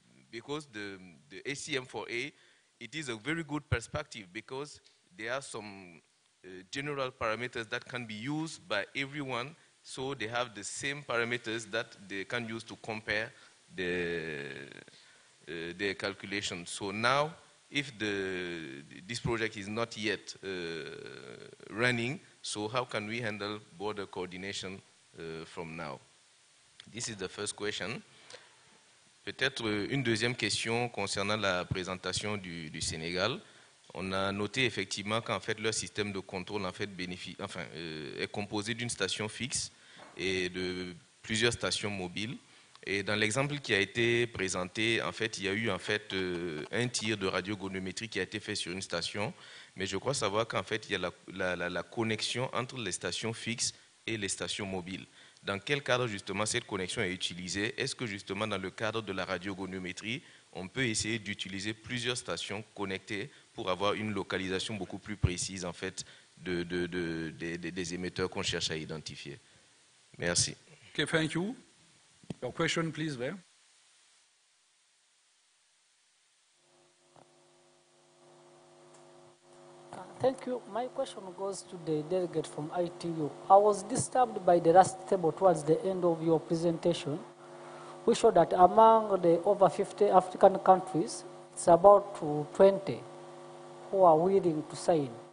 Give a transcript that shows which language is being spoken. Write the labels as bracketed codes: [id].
[en] Because the ACM4A, it is a very good perspective because there are some general parameters that can be used by everyone, so they have the same parameters that they can use to compare their calculations. So now, if this project is not yet running, so how can we handle border coordination from now? This is the first question. [fr] Peut-être une deuxième question concernant la présentation du Sénégal. On a noté effectivement qu'en fait leur système de contrôle en fait est composé d'une station fixe et de plusieurs stations mobiles. Et dans l'exemple qui a été présenté, en fait, il y a eu en fait un tir de radiogonométrie qui a été fait sur une station, mais je crois savoir qu'en fait il y a la connexion entre les stations fixes et les stations mobiles. Dans quel cadre justement cette connexion est utilisée? Est-ce que justement dans le cadre de la radiogonométrie, on peut essayer d'utiliser plusieurs stations connectées pour avoir une localisation beaucoup plus précise en fait des émetteurs qu'on cherche à identifier? Merci. [en] Okay, thank you. Your question, please, there. Thank you. My question goes to the delegate from ITU. I was disturbed by the last table towards the end of your presentation, which showed that among the over 50 African countries, it's about 20 who are willing to sign.